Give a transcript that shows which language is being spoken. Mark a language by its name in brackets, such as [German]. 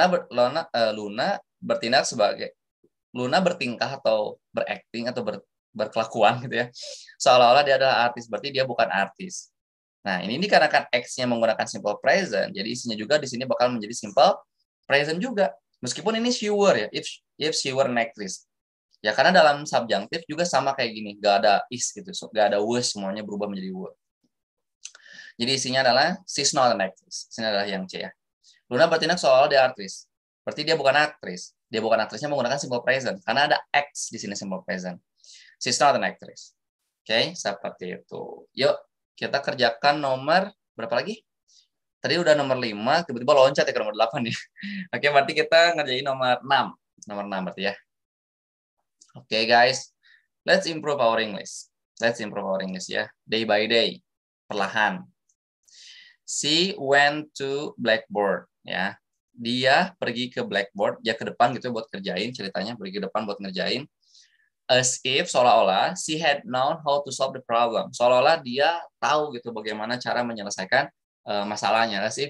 [Indonesian] Luna bertindak sebagai, Luna bertingkah atau berakting atau berkelakuan gitu ya, seolah-olah dia adalah artis, berarti dia bukan artis. Nah, ini dikarenakan X-nya menggunakan simple present, jadi isinya juga di sini bakal menjadi simple present juga. Meskipun ini [English] she were ya, if she were an actress. [Indonesian] Ya, karena dalam subjunctive juga sama kayak gini, gak ada is gitu, gak ada was, semuanya berubah menjadi were. Jadi isinya adalah [English] she's not an actress. [Indonesian] Ini adalah yang C ya. Luna bertindak seolah-olah dia artis. Berarti dia bukan aktris. Dia bukan aktrisnya menggunakan simple present. Karena ada X di sini simple present. [English] She's not an actress. [Indonesian] Oke, seperti itu. Yuk, kita kerjakan nomor berapa lagi? Tadi udah nomor 5, tiba-tiba loncat ya ke nomor 8 nih. Oke, berarti kita ngerjain nomor 6. Nomor 6 berarti ya. Oke, guys. [English] Let's improve our English. Let's improve our English ya. Day by day. Perlahan. [Indonesian] She went to blackboard. Ya, dia pergi ke blackboard, ya ke depan gitu buat kerjain, ceritanya pergi ke depan buat ngerjain. [English] As if, [Indonesian] seolah-olah [English] she had known how to solve the problem. [Indonesian] Seolah-olah dia tahu gitu bagaimana cara menyelesaikan masalahnya.